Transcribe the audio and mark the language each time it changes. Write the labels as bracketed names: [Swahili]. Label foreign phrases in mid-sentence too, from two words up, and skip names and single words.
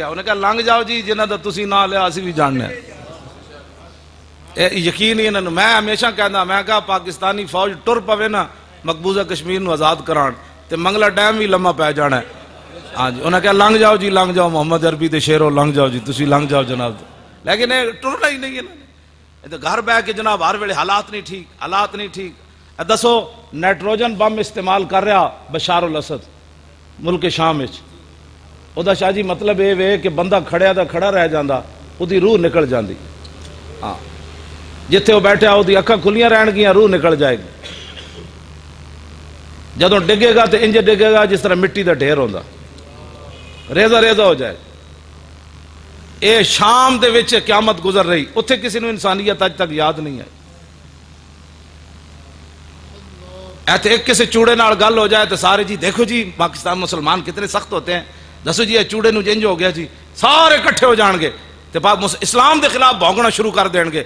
[Punjabi] انہیں کہا لنگ جاؤ جی جنہاں دا تسی نہ لیا اسی بھی جاننے ہیں. یقین ہی انہوں نے میں ہمیشہ کہندا میں کہا پاکستانی فوج ٹر پوے نا مقبوضہ کشمیر نو آزاد کران تے منگلا ڈیم بھی لمحہ پی جانا ہے. ہاں جی انہیں کہا لنگ جاؤ جی لنگ جاؤ محمد عربی دے شیرو لنگ جاؤ جی تسی لنگ جاؤ جناب. لیکن یہ ٹرنا ہی نہیں ہے نا، گھر بہ کے جناب ہر ویلے حالات نہیں ٹھیک حالات نہیں ٹھیک. دسو نائٹروجن بم استعمال کر رہا بشار الاسد ملک شام وچ، او دا شاہ جی مطلب اے وے کہ بندہ کھڑیا دا کھڑا رہ جاندا او دی روح نکل جاندی. ہاں جتھے وہ بیٹھا او دی اکھاں کھلیاں رہن گیاں روح نکل جائے گی. جدوں ڈگے گا تے انج ڈگے گا جس طرح مٹی دا ڈھیر ہوندا، ریزہ ریزہ ہو جائے. اے شام دے وچ قیامت گزر رہی، اتھے کسی نو انسانیت اج تک یاد نہیں ہے. ایتھے ایک کسی چوڑے نال گل ہو جائے تو سارے جی دیکھو جی [Urdu] پاکستان مسلمان کتنے سخت ہوتے ہیں، [Punjabi] دسو جی یہ چوڑے نو جنج ہو گیا جی، سارے کٹھے ہو جان گے تے اسلام دے خلاف بھونکنا شروع کر دین گے.